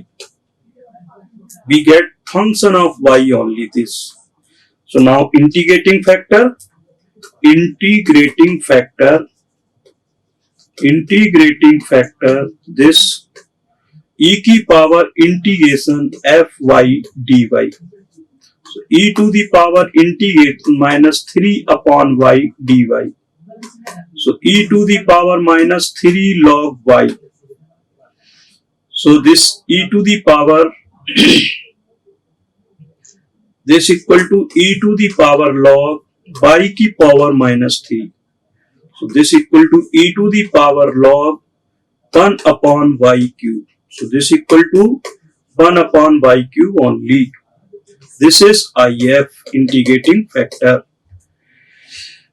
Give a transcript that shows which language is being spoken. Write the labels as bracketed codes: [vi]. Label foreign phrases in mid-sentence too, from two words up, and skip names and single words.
[en] We get function of y only this. So now integrating factor, this e की power integration fy dy. So e to the power integrate minus 3 upon y dy. So e to the power minus 3 log y. So this e to the power this equal to e to the power log y की power minus 3. So this equal to e to the power log 1 upon y cube. So this equal to 1 upon y cube only. This is IF, integrating factor.